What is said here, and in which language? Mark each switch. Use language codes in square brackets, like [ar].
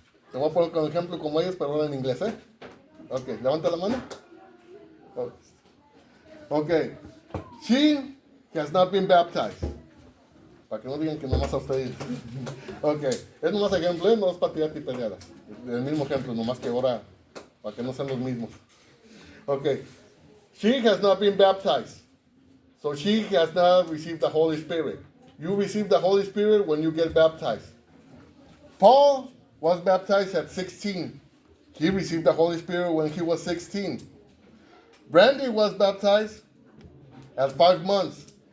[es] Te voy a poner con ejemplo como ellos, pero ahora en inglés, ¿eh? Ok, levanta la mano. [en] Okay, she has not been baptized. [es] Para que no digan que nomás a ustedes. Ok, es nomás ejemplo, no es para tirar tipeleadas. El mismo ejemplo, nomás que ahora, para que no sean los mismos. [en] Ok, she has not been baptized. So she has not received the Holy Spirit. You receive the Holy Spirit when you get baptized. Paul was baptized at 16. He received the Holy Spirit when he was 16. Brandy was baptized at 5 months.